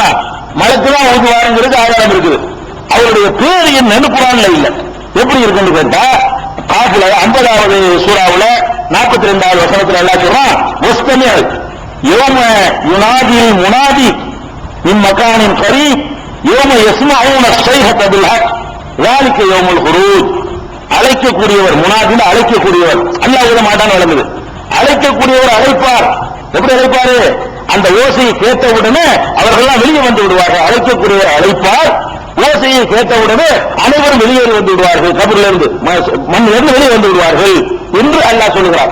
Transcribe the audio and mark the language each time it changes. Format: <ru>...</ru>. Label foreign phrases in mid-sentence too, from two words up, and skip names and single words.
<ta>மலக்கு தான் ஊதுவாருங்கிறது ஆதாரம் இருக்குது. அவருடைய பேர் என்னன்னு குர்ஆன்ல இல்ல. எப்படி இருக்குன்னு கேட்டா, காஃப்ல 50வது சூறாவுல 42வது வசனத்துல எல்லாம் சொல்றான்,</ta> <ar>مستمع يوم ينادي المنادي من مكان قريب يوم يسمعون الصيحة بالحق ذلك يوم الخروج.</ar> <ta>அழைக்கக்கூடியவர் முனாதின் அழைக்கக்கூடியவர், அல்லாஹ் விட மாட்டான்னு வழங்குது. அழைக்கக்கூடியவர் அழைப்பார். எப்படி அழைப்பாரு? அந்த ஓசையை கேட்டவுடனே அவர்கள்லாம் வெளியே வந்து விடுவார்கள். அழைக்கக்கூடியவர் அழைப்பார், ஓசையை கேட்டவுடனே அனைவரும் வெளியேறி வந்து விடுவார்கள், கபரில் இருந்து மண்ணிலிருந்து வெளியே வந்து விடுவார்கள் என்று அல்லாஹ் சொல்லுகிறார்.</ta>